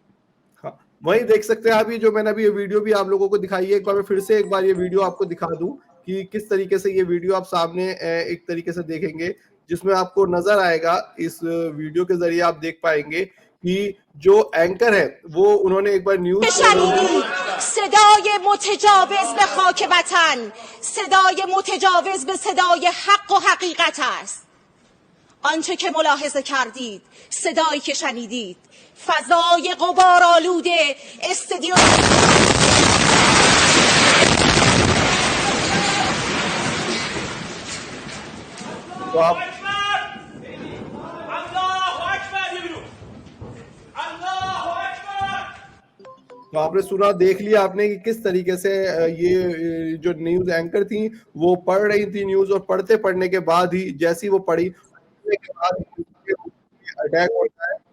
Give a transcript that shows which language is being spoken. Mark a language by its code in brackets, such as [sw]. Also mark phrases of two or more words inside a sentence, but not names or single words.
[hi] हाँ, वही देख सकते हैं आप, ये जो मैंने अभी ये वीडियो भी आप लोगों को दिखाई है, एक बार मैं फिर से एक बार ये वीडियो आपको दिखा दूं कि किस तरीके से ये वीडियो आप सामने एक तरीके से देखेंगे, जिसमें आपको नजर आएगा, इस वीडियो के जरिए आप देख पाएंगे कि जो एंकर है वो उन्होंने एक बार न्यूज [fa] صدای متجاوز به خاک وطن، صدای متجاوز به صدای حق و حقیقت است. آنچه که ملاحظه کردید، صدایی که شنیدید، فضای غبارآلود استادیوم [hi] तो आपने सुना, देख लिया आपने कि किस तरीके से ये जो [en] news anchor [hi] थी वो पढ़ रही थी न्यूज, और पढ़ने के बाद ही, जैसी वो पढ़ी के बाद अटैक होता है।